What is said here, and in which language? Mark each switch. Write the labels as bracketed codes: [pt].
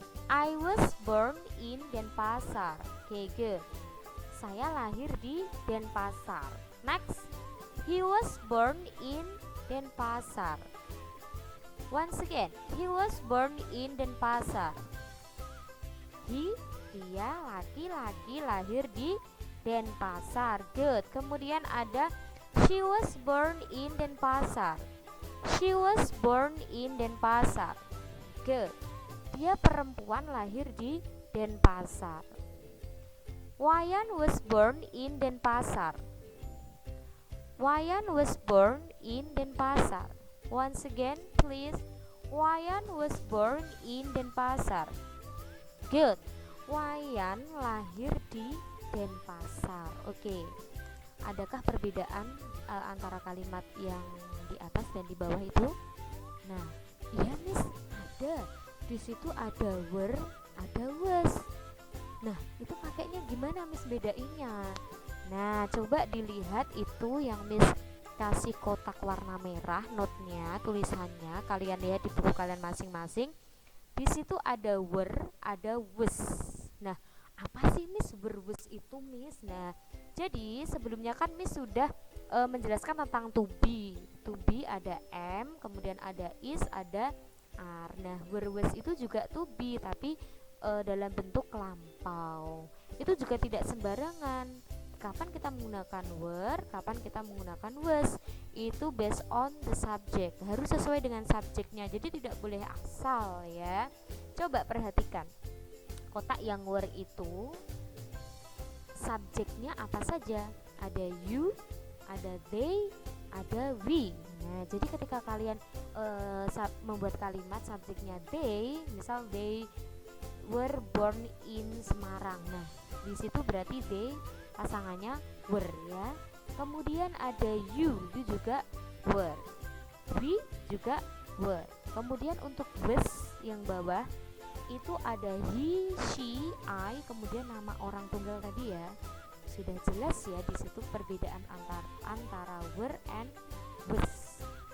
[en] I was born in Denpasar. Okay, good. [id] Saya lahir di Denpasar. [en] Next, he was born in Denpasar. Once again, he was born in Denpasar. [id] Dia laki-laki lahir di Denpasar. [en] Good. [id] Kemudian ada [en] she was born in Denpasar. She was born in Denpasar. Good. [id] Dia perempuan lahir di Denpasar. [en] Wayan was born in Denpasar. Wayan was born in Denpasar. Once again, please. Wayan was born in Denpasar. [id] Good. Wayan lahir di Denpasar. Oke. Adakah perbedaan antara kalimat yang di atas dan di bawah itu? Nah, iya Miss, ada. Di situ ada were, ada was. Nah, itu pakainya gimana Miss bedainnya? Nah, coba dilihat itu yang Miss kasih kotak warna merah, note-nya, tulisannya. Kalian lihat di buku kalian masing-masing. Di situ ada were, ada was. Nah, apa sih Miss were was itu Miss? Nah, jadi sebelumnya kan Miss sudah menjelaskan tentang to be. To be ada am, kemudian ada is, ada are. Nah, were was itu juga to be, tapi dalam bentuk lampau. Itu juga tidak sembarangan. Kapan kita menggunakan were, kapan kita menggunakan was. [en] Itu based on the subject. [id] Harus sesuai dengan subjeknya. Jadi tidak boleh asal ya. Coba perhatikan. Kotak yang were itu subjeknya apa saja? Ada you, ada they, ada we. Nah, jadi ketika kalian membuat kalimat subjeknya they, misal [en] they were born in Semarang. [id] Nah, di situ berarti they pasangannya were ya. Kemudian ada you, itu juga were. We juga were. Kemudian untuk was yang bawah itu ada he, she, I, kemudian nama orang tunggal tadi ya. Sudah jelas ya di situ perbedaan antara were and was.